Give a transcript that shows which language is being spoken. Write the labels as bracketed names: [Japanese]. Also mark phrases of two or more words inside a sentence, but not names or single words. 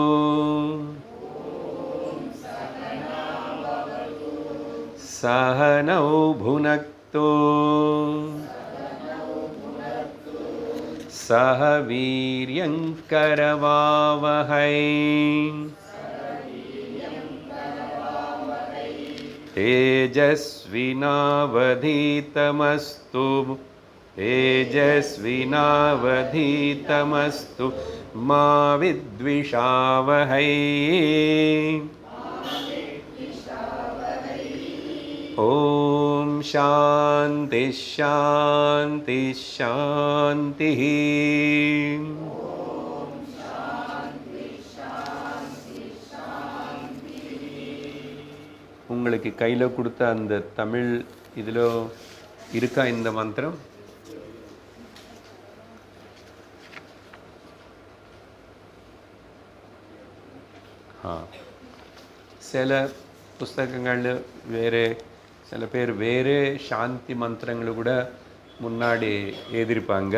[Sanskrit] सहनौ भुनक्तु सह वीर्यङ्करवावहै तेजस्विनावधीतमस्तु तेजस्विनावधीतमस्तु मा विद्विषावहै. ॐ शान्ति शान्ति शान्तिः. [Tamil] உங்களுக்கு கையில் கொடுத்த அந்த தமிழ் இதில் இருக்கா இந்த மந்திரம்? சில புஸ்தகங்கள் வேறு, சில பேர் வேறு சாந்தி மந்திரங்களை கூட முன்னாடி எழுதியிருப்பாங்க.